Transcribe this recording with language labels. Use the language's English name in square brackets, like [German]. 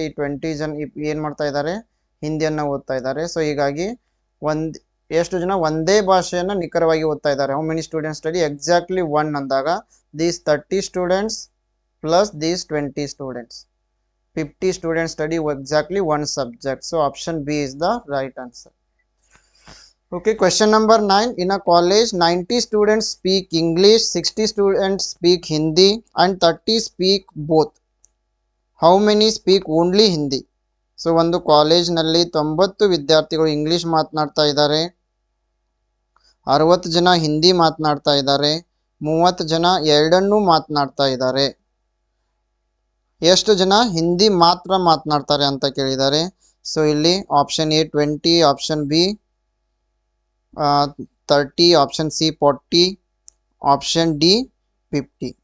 [Kannada] ಈ 20 ಜನ ಏನ್ ಮಾಡ್ತಾ ಇದ್ದಾರೆ, ಹಿಂದಿಯನ್ನ ಓದ್ತಾ ಇದ್ದಾರೆ. ಸೊ ಹೀಗಾಗಿ ಎಷ್ಟು ಜನ ಒಂದೇ ಭಾಷೆಯನ್ನ ನಿಖರವಾಗಿ ಓದ್ತಾ ಇದ್ದಾರೆ? [English] how many students study exactly one [Kannada] ಅಂದಾಗ [English] These 30 students plus these 20 students, 50 students study exactly one subject. So option B is the right answer. Okay, question number 9. In a college 90 students speak English, 60 students speak Hindi and 30 speak both. How many speak only Hindi? [Kannada] So ಒಂದು college ನಲ್ಲಿ 90 ವಿದ್ಯಾರ್ಥಿಗಳು English ಮಾತನಾಡ್ತಾ ಇದ್ದಾರೆ, 60 ಜನ ಹಿಂದಿ ಮಾತನಾಡ್ತಾ ಇದ್ದಾರೆ, 30 ಜನ ಎರಡನ್ನೂ ಮಾತನಾಡ್ತಾ ಇದ್ದಾರೆ. ಎಷ್ಟು ಜನ ಹಿಂದಿ ಮಾತ್ರ ಮಾತನಾಡ್ತಾರೆ ಅಂತ ಕೇಳಿದ್ದಾರೆ. ಸೊ ಇಲ್ಲಿ option A 20, option B 30, option C 40, option D 50.